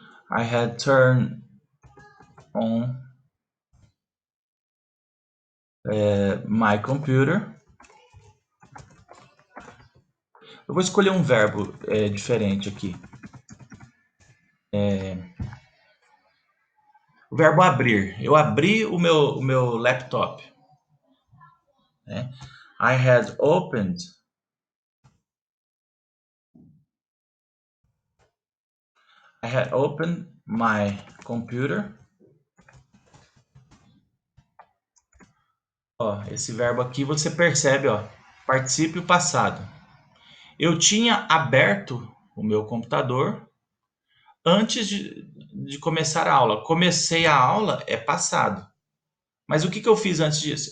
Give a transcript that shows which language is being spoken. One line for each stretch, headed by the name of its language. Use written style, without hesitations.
English: I had turned on my computer.
Portuguese: Eu vou escolher um verbo diferente aqui. O verbo abrir. Eu abri o meu laptop. Né?
English: I had opened. I had opened my computer.
Portuguese: Ó, esse verbo aqui você percebe, ó, particípio passado. Eu tinha aberto o meu computador antes de começar a aula. Comecei a aula é passado. Mas o que eu fiz antes disso?